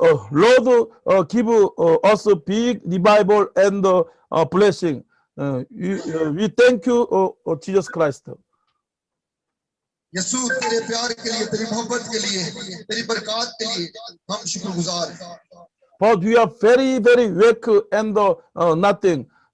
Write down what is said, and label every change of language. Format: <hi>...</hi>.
<en>Lord give us a big revival and blessing. We thank you, Jesus Christ.</en> <hi>यीशु तेरे प्यार के लिए तेरी मोहब्बत के लिए तेरी बरकत के लिए हम शुक्रगुजार हैं</hi> <en>But we are very, very weak and nothing.</en>